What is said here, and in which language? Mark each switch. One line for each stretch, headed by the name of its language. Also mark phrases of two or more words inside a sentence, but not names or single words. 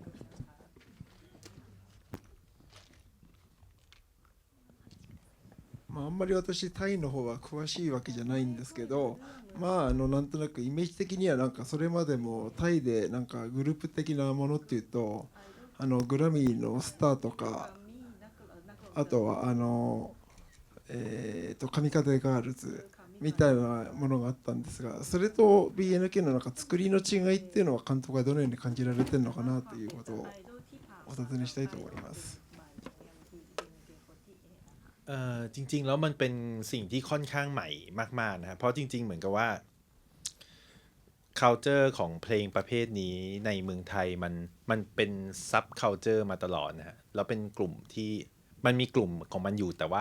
Japanese: あんまり私タイの方は詳しいわけじゃないんですけど、なんとなくイメージ的にはなんかそれまでもタイでなんかグループ的なものっていうとグラミーのスターとか、あとは神風ガールズみたいなものがあったんですが、それと BNK のなんか作りの違いっていうのは監督はどのように感じられてるのかなということをお尋ねしたいと思います。
Thai: จริงๆแล้วมันเป็นสิ่งที่ค่อนข้างใหม่มากๆนะเพราะจริงๆเหมือนกับว่า culture ของเพลงประเภทนี้ในเมืองไทยมันเป็น
English: sub culture
Thai: มาตลอดนะฮะแล้วเป็นกลุ่มที่มันมีกลุ่มของมันอยู่แต่ว่า